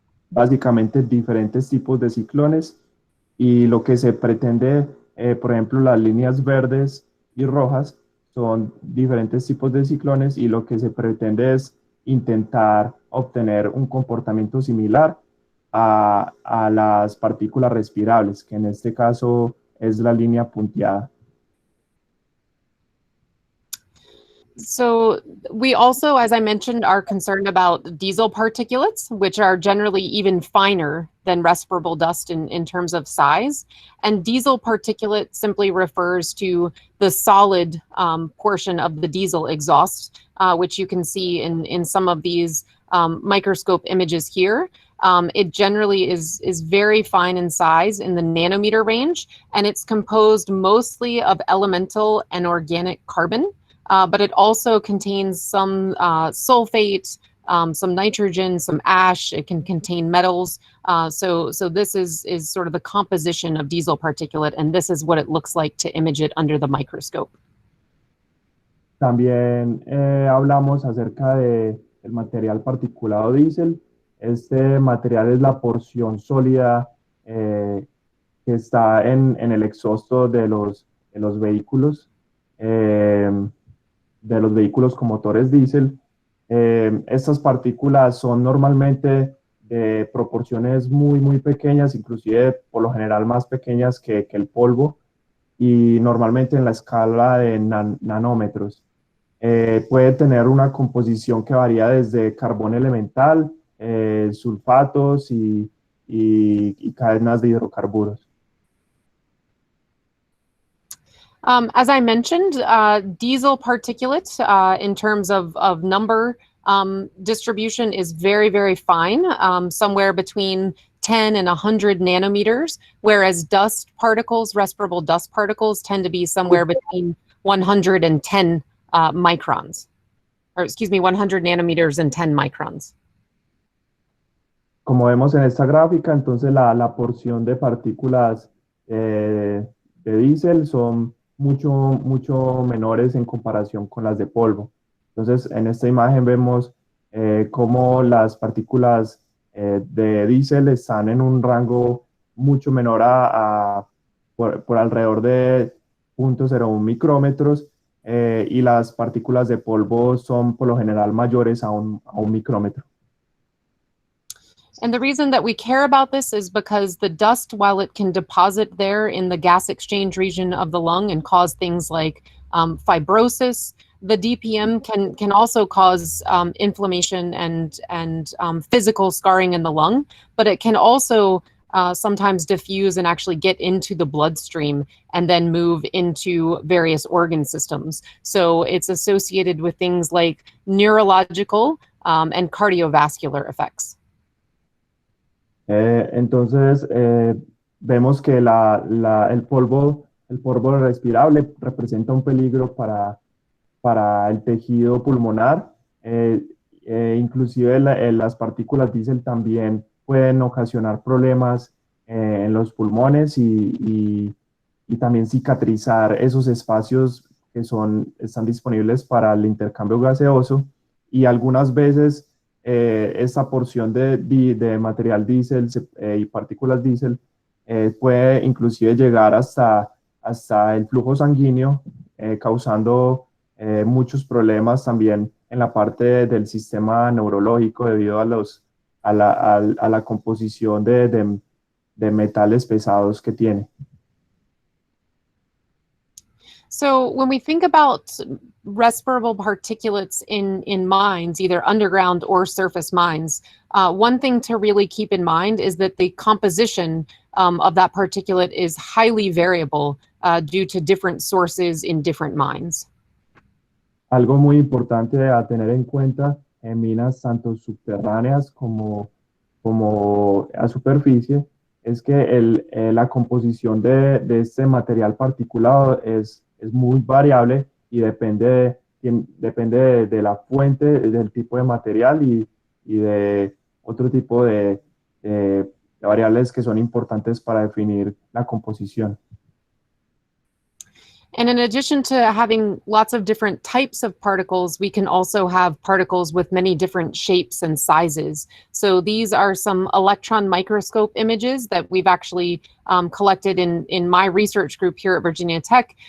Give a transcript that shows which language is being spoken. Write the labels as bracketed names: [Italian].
[Spanish] básicamente diferentes tipos de ciclones, y lo que se pretende, por ejemplo, las líneas verdes y rojas son diferentes tipos de ciclones, y lo que se pretende es intentar obtener un comportamiento similar a las partículas respirables, que en este caso es la línea punteada. [English] So we also, as I mentioned, are concerned about diesel particulates, which are generally even finer than respirable dust in terms of size. And diesel particulate simply refers to the solid portion of the diesel exhaust, which you can see in some of these microscope images here. It generally is very fine in size, in the nanometer range, and it's composed mostly of elemental and organic carbon. But it also contains some sulfate, some nitrogen, some ash. It can contain metals. So this is sort of the composition of diesel particulate, and this is what it looks like to image it under the microscope. [Spanish] También hablamos acerca del material particulado diésel. Este material es la porción sólida que está en el exhausto de los vehículos. De los vehículos con motores diésel. Estas partículas son normalmente de proporciones muy pequeñas, inclusive por lo general más pequeñas que el polvo, y normalmente en la escala de nanómetros. Puede tener una composición que varía desde carbón elemental, sulfatos y cadenas de hidrocarburos. [English] As I mentioned, diesel particulate in terms of number distribution is very fine, somewhere between 10 and 100 nanometers, whereas dust particles, respirable dust particles, tend to be somewhere between 110 microns, or 100 nanometers and 10 microns. [Spanish] Como vemos en esta gráfica, entonces la porción de partículas de diésel son mucho menores en comparación con las de polvo. Entonces, en esta imagen vemos cómo las partículas de diésel están en un rango mucho menor por alrededor de 0.01 micrómetros, y las partículas de polvo son por lo general mayores a un micrómetro. [English] And the reason that we care about this is because the dust, while it can deposit there in the gas exchange region of the lung and cause things like fibrosis, the DPM can also cause inflammation and physical scarring in the lung, but it can also sometimes diffuse and actually get into the bloodstream and then move into various organ systems. So it's associated with things like neurological and cardiovascular effects. [Spanish] Entonces, vemos que el polvo respirable representa un peligro para el tejido pulmonar. Inclusive las partículas diésel también pueden ocasionar problemas en los pulmones y también cicatrizar esos espacios que están disponibles para el intercambio gaseoso, y algunas veces esta porción de material diésel y partículas diésel puede inclusive llegar hasta el flujo sanguíneo, causando muchos problemas también en la parte del sistema neurológico debido a la composición de metales pesados que tiene. [English] So when we think about respirable particulates in mines, either underground or surface mines, one thing to really keep in mind is that the composition of that particulate is highly variable due to different sources in different mines. [Spanish] Algo muy importante a tener en cuenta en minas tanto subterráneas como a superficie es que la composición de este material particulado es muy variable y depende de la fuente, del tipo de material y de otro tipo de variables que son importantes para definir la composición. [English] And in addition to having lots of different types of particles, we can also have particles with many different shapes and sizes. So these are some electron microscope images that we've actually collected in my research group here at Virginia Tech.